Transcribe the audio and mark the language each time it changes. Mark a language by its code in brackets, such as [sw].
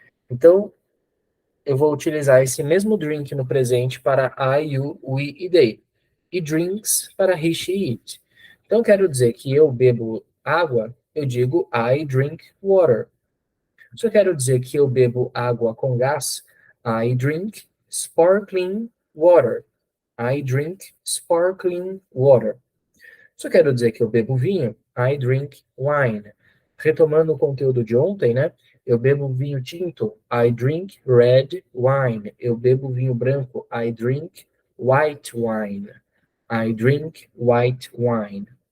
[pt] Então, eu vou utilizar esse mesmo drink no presente para I, you, we e they. E drinks para he, she, it. Então, quero dizer que eu bebo água, eu digo [en] I drink water. [pt] Se eu quero dizer que eu bebo água com gás, [en] I drink sparkling water. I drink sparkling water. [pt] Se eu quero dizer que eu bebo vinho, [en] I drink wine. [pt] Retomando o conteúdo de ontem, né? Eu bebo vinho tinto, [en] I drink red wine. [pt] Eu bebo vinho branco, [en] I drink white wine. I drink white wine.